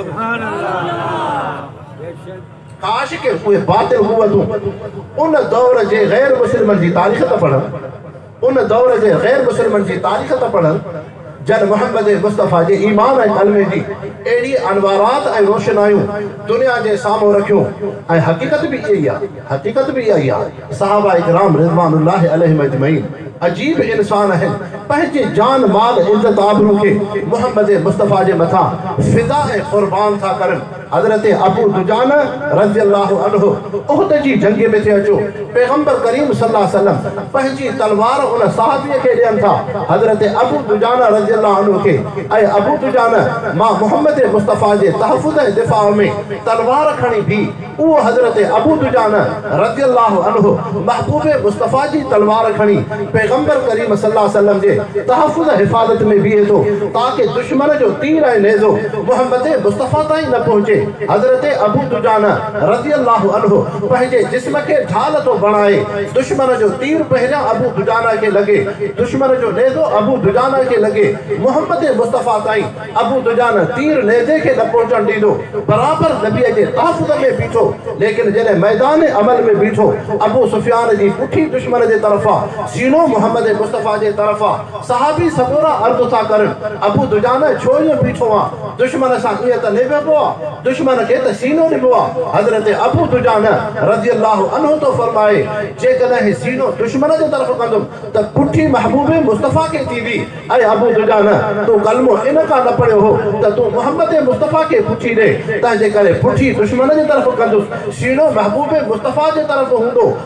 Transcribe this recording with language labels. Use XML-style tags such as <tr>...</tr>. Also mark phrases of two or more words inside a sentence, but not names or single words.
<sd>काश के उहे बातिल हुवतूं उन दौर जे गैर मुस्लिमनि जी तारीख़ त पढ़नि, उन दौर जे गैर मुस्लिमनि जी तारीख़ त पढ़नि जन मोहम्मद मुस्तफ़ा जे ईमान ऐं कलमे जी अहिड़ी अनवारात ऐं रोशनायूं दुनिया जे साम्हूं रखियूं। ऐं हक़ीक़त बि इहा ई आहे, हक़ीक़त बि इहा ई आहे। सहाबा इकराम</sd> <ar>رضوان الله عليهم أجمعين</ar> <sd>अजीब इंसान आहिनि, पंहिंजे जान माल इज़्ज़त आबरू खे मोहम्मद मुस्तफ़ा जे मथां फिदा ऐं क़ुर्बान था करनि। हज़रत अबू दुजाना</sd> <ar>رضي الله عنه</ar> <sd>उहद जी जंग में थे अचो, पैगंबर करीम</sd> <ar>صلى الله عليه وسلم</ar> <sd>पंहिंजी तलवार उन सहाबीअ खे ॾियनि था, हज़रत अबू दुजाना</sd> <ar>رضي الله عنه</ar> <sd>खे। ऐं अबू दुजाना मां मोहम्मद मुस्तफ़ा जे तहफ़ुज़ ऐं दिफ़ा में तलवार खणी भी, उहो हज़रत अबू दुजाना</sd> <ar>رضي الله عنه</ar> <sd>महबूब मुस्तफ़ा जी तलवार खणी पैगंबर करीम</sd> <ar>صلى الله عليه وسلم</ar> <sd>जे तहफ़ुज़ हिफ़ाज़त में बीहे थो ताकि दुश्मन जो तीर ऐं नेज़ो मोहम्मद मुस्तफ़ा ताईं न पहुचे। हज़रत अबू दुजाना</sd> <ar>رضي الله عنه</ar> <sd>पंहिंजे जिस्म खे ढाल तो बणाए, दुश्मन जो तीर पहिरियां अबू दुजाना खे लगे, दुश्मन जो नेज़ो अबू दुजाना खे लगे, मोहम्मद मुस्तफ़ा ताईं अबू दुजाना तीर नेज़े खे न पहुचण ॾींदो, बराबर नबीअ जे तहफ़ुज़ में बीठो। लेकिन जॾहिं मैदान अमल में बीठो, अबू सुफियान जी पुठी दुश्मन जे तरफ़ां, सीनो मोहम्मद मुस्तफ़ा जे तरफ़ां, सहाबी सबोरा अर्ज़ था करनि अबू दुजाना छो ईअं बीठो आहे, दुश्मन सां ईअं त न वेबो आहे, दुश्मन खे त सीनो ॾिबो आहे। हज़रत अबू दुजाना</sd> <ar>رضي الله عنه</ar> <sd>तो फरमाए जेकॾहिं सीनो दुश्मन जे तरफ़ कंदुमि त पुठी महबूब मुस्तफ़ा खे थींदी। ऐं अबू दुजाना तूं कलमो इन खां न पढ़ियो हो त तूं मोहम्मद मुस्तफ़ा खे पुठी ॾे, तंहिंजे करे पुठी दुश्मन जे तरफ़ कंदुसि, सीनो महबूब मुस्तफ़ा जे तरफ़ हूंदो।</sd>